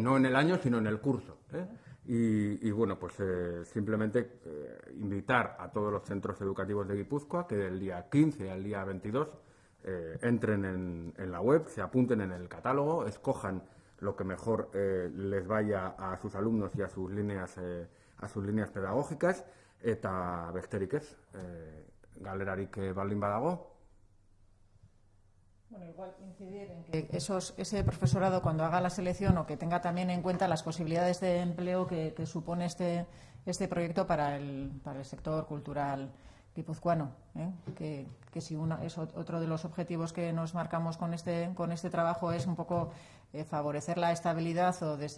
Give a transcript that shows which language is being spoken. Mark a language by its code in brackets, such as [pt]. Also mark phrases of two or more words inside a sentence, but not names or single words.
[es] No en el año, sino en el curso. Y bueno, pues simplemente invitar a todos los centros educativos de Guipúzcoa que del día 15 al día 22 entren en la web, se apunten en el catálogo, escojan lo que mejor les vaya a sus alumnos y a sus líneas pedagógicas. [eu] Eta besterik ez, galerarik baldin badago. [es] Bueno, igual incidir en que ese profesorado, cuando haga la selección, o que tenga también en cuenta las posibilidades de empleo que supone este proyecto para el sector cultural guipuzcoano, que si es otro de los objetivos que nos marcamos con este trabajo es un poco favorecer la estabilidad o, desde